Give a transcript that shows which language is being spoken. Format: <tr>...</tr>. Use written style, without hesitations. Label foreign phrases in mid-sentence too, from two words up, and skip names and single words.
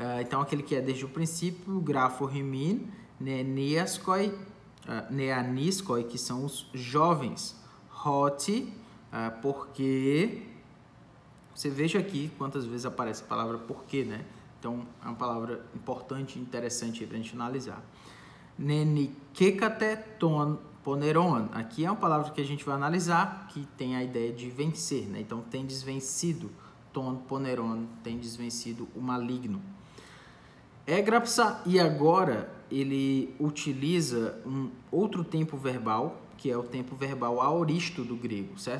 <pt>Então, aquele que é desde o princípio,</pt> <el>γράφω ὑμῖν, νεανίσκοι,</el> <pt>que são os jovens. Hoti, porque... Você veja aqui quantas vezes aparece a palavra porque, né? Então, é uma palavra importante e interessante para a gente analisar.</pt> <el>Νενικήκατε τὸν πονηρόν.</el> <pt>Aqui é uma palavra que a gente vai analisar, que tem a ideia de vencer, né? Então, tendes vencido.</pt> <el>Τὸν πονηρόν,</el> <pt>tendes vencido o maligno. Égrapsa, e agora ele utiliza um outro tempo verbal, que é o tempo verbal aoristo do grego, certo?</pt>